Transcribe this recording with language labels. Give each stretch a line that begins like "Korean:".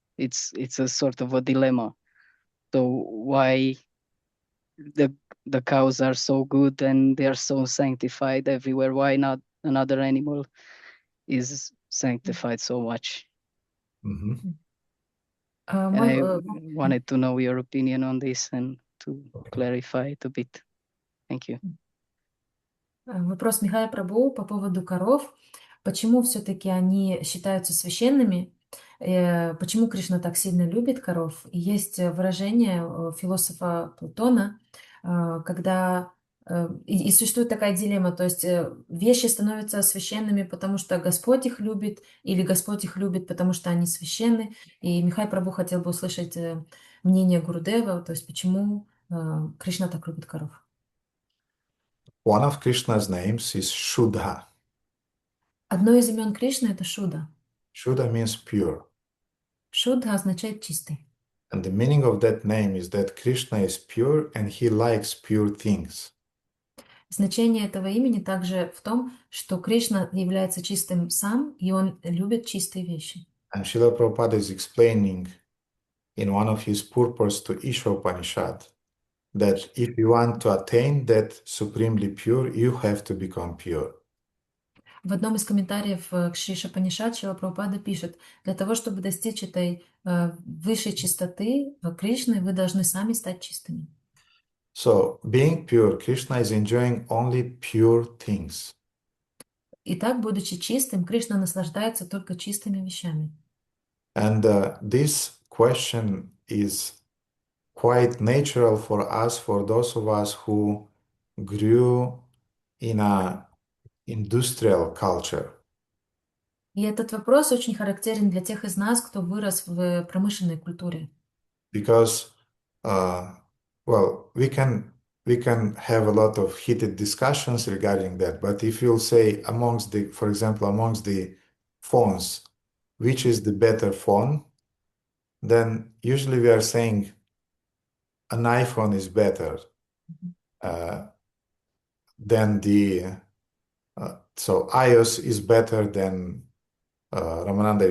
English: It's a sort of a dilemma. So why the cows are so good and they are so sanctified everywhere? Why not another animal is sanctified so much? Mm-hmm. I wanted to know your opinion on this and to clarify it a bit. Thank you.
Russian: Вопрос Михая Прабhu по поводу коров. Почему все-таки они считаются священными? Почему Кришна так сильно любит коров? И есть выражение философа Платона, когда и существует такая дилемма, то есть вещи становятся священными, потому что Господь их любит, или Господь их любит, потому что они священны. И Михай Прабhu хотел бы услышать мнение Гурудева, то есть почему Кришна так любит коров.
English: One of Krishna's names is Shuddha.
Russian: Одно из имен Кришны — это Шуда.
English: Shuddha means pure.
Russian: Шуда означает чистый.
English: And the meaning of that name is that Krishna is pure and he likes pure things.
Russian: Значение этого имени также в том, что Кришна является чистым сам, и он любит чистые вещи.
English: And Srila Prabhupada is explaining in one of his purports to Ishopanishad that if you want to attain that supremely pure, you have to become pure.
Russian: В одном из комментариев к Шри Шапанишат Шрила Прабхупада пишет, для того, чтобы достичь этой высшей чистоты Кришны, вы должны сами стать чистыми.
English: So, being pure, Krishna is enjoying only pure things.
Russian: Итак, будучи чистым, Кришна наслаждается только чистыми вещами.
English: And this question is quite natural for us, for those of us who grew in a industrial culture.
Russian: И этот вопрос очень характерен для тех из нас, кто вырос в промышленной культуре.
English: Because, well, we can have a lot of heated discussions regarding that. But if you'll say for example, amongst the phones, which is the better phone, then usually we are saying an iPhone is better than so iOS is better than Ramananda.